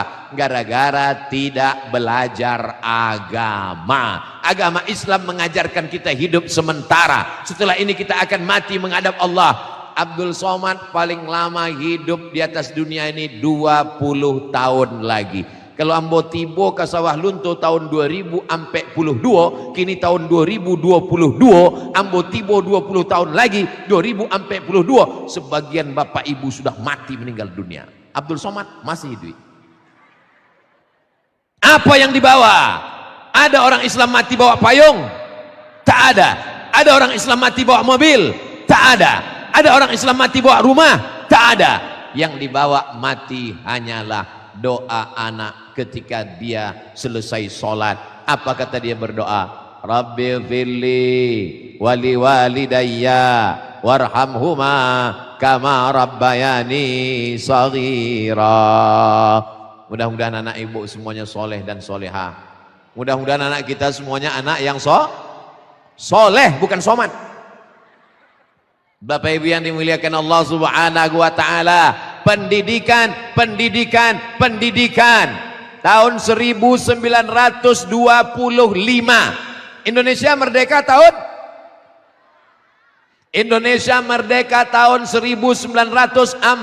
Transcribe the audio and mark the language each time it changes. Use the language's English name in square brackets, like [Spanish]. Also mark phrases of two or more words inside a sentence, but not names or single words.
[Indonesian] Gara-gara tidak belajar agama. Agama Islam mengajarkan kita hidup sementara, setelah ini kita akan mati menghadap Allah. Abdul Somad paling lama hidup di atas dunia ini 20 tahun lagi. Kalau [Minangkabau] ambo tibo [Indonesian] ke sawah lunto tahun 2042, kini tahun 2022, [Minangkabau] ambo tibo [Indonesian] 20 tahun lagi 2042, sebagian bapak ibu sudah mati meninggal dunia. Abdul Somad masih hidup. Apa yang dibawa? Ada orang Islam mati bawa payung? Tak ada. Ada orang Islam mati bawa mobil? Tak ada. Ada orang Islam mati bawa rumah? Tak ada. Yang dibawa mati hanyalah doa anak ketika dia selesai sholat. Apa kata dia berdoa? [Arabic] رب اغفر لي ولوالدي وارحمهما كما ربياني صغيرا. [Indonesian] Mudah-mudahan anak ibu semuanya soleh dan solehah. Mudah-mudahan anak kita semuanya anak yang soleh, bukan somat. Bapak Ibu yang dimuliakan Allah [Arabic] سبحانه وتعالى, [Indonesian] pendidikan. Tahun 1925 Indonesia merdeka tahun 1945.